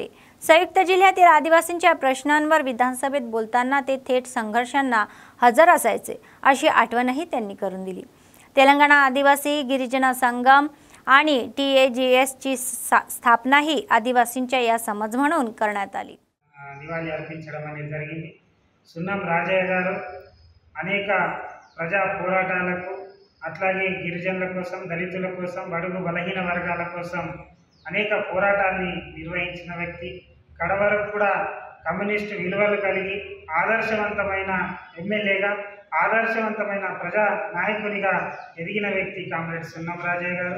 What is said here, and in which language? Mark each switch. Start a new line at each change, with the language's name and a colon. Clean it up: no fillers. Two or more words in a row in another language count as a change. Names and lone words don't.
Marathi: संयुक्त जिल्ह्यातील आदिवासींच्या प्रश्नांवर विधानसभेत बोलताना ते थेट संघर्षांना हजर असायचे अशी आठवणही त्यांनी करून दिली. तेलंगणा आदिवासी गिरिजन संगम आणि TAGSची स्थापनाही आदिवासींच्या या समज म्हणून करण्यात आली.
Telugu: నివాళి అర్పించడం అనేది జరిగింది. సున్నం రాజయ్య గారు అనేక ప్రజా పోరాటాలకు అట్లాగే గిరిజనుల కోసం, దళితుల కోసం, బడుగు బలహీన వర్గాల కోసం అనేక పోరాటాన్ని నిర్వహించిన వ్యక్తి. కడవరకు కూడా కమ్యూనిస్టు విలువలు కలిగి ఆదర్శవంతమైన ఎమ్మెల్యేగా, ఆదర్శవంతమైన ప్రజా నాయకునిగా ఎదిగిన వ్యక్తి కామ్రేడ్ సున్నం రాజయ్య గారు.